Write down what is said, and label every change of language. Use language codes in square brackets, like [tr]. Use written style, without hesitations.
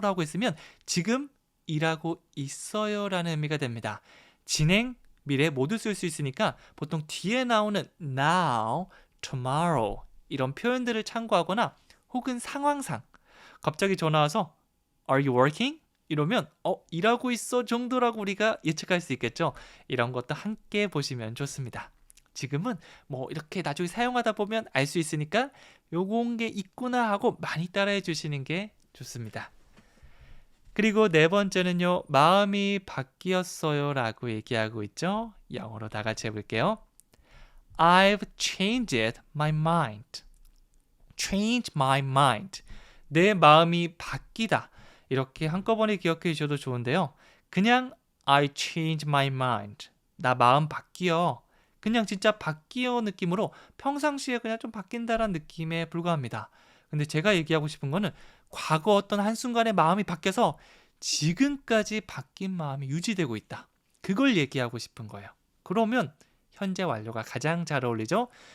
[ko] 라고 했으면 지금 일하고 있어요 라는 의미가 됩니다. 진행, 미래 모두 쓸 수 있으니까 보통 뒤에 나오는 now, tomorrow 이런 표현들을 참고하거나 혹은 상황상 갑자기 전화 와서 [en] Are you working? [ko] 이러면 일하고 있어 정도라고 우리가 예측할 수 있겠죠. 이런 것도 함께 보시면 좋습니다. 지금은 뭐 이렇게 나중에 사용하다 보면 알 수 있으니까 요런 게 있구나 하고 많이 따라해 주시는 게 좋습니다. 그리고 네 번째는요. 마음이 바뀌었어요 라고 얘기하고 있죠. 영어로 다 같이 해볼게요. [en] I've changed my mind. Change my mind. [ko] 내 마음이 바뀌다. 이렇게 한꺼번에 기억해 주셔도 좋은데요. 그냥 [en] I change my mind. [ko] 나 마음 바뀌어. 그냥 진짜 바뀌어 느낌으로 평상시에 그냥 좀 바뀐다라는 느낌에 불과합니다. 근데 제가 얘기하고 싶은 거는 과거 어떤 한순간에 마음이 바뀌어서 지금까지 바뀐 마음이 유지되고 있다. 그걸 얘기하고 싶은 거예요. 그러면 현재 완료가 가장 잘 어울리죠?